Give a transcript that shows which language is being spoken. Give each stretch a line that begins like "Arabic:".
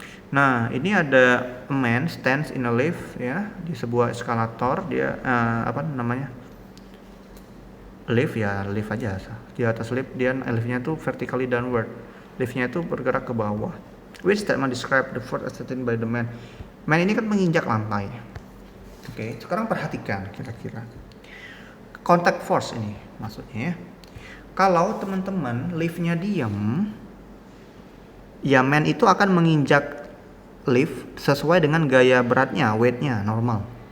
Indonesian: Nah, ini ada a man stands in a lift ya, di sebuah eskalator. Dia apa namanya? Lift ya, lift aja. Di atas lift dia liftnya tuh vertically downward. Liftnya itu bergerak ke bawah.
English: Which statement describe the force exerted by the man?
Indonesian: Man ini kan menginjak lantai. Oke, sekarang perhatikan kira-kira contact force ini maksudnya ya. Kalau teman-teman liftnya diam, ya man itu akan menginjak lift sesuai dengan gaya beratnya, weightnya normal.